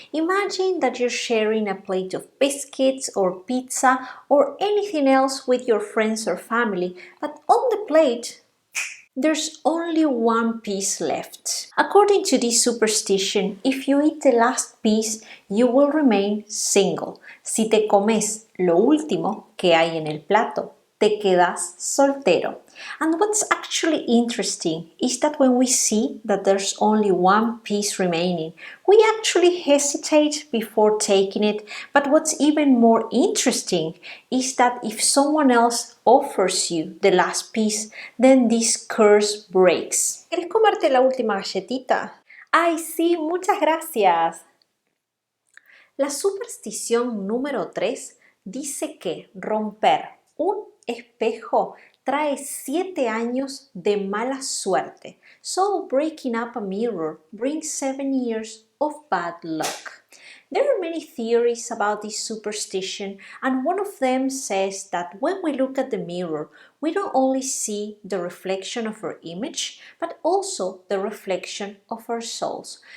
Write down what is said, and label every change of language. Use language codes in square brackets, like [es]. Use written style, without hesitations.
[en] Imagine that you're sharing a plate of biscuits or pizza or anything else with your friends or family, but on the plate there's only one piece left. According to this superstition, if you eat the last piece, you will remain single. [es] Si te comes lo último que hay en el plato, te quedas soltero. [en] And what's actually interesting is that when we see that there's only one piece remaining, we actually hesitate before taking it. But what's even more interesting is that if someone else offers you the last piece, then this curse breaks. [es] ¿Quieres comerte la última galletita? ¡Ay, sí! ¡Muchas gracias! La superstición número 3 dice que romper un espejo trae 7 años de mala suerte. [en] So breaking up a mirror brings 7 years of bad luck. There are many theories about this superstition, and one of them says that when we look at the mirror, we don't only see the reflection of our image, but also the reflection of our souls.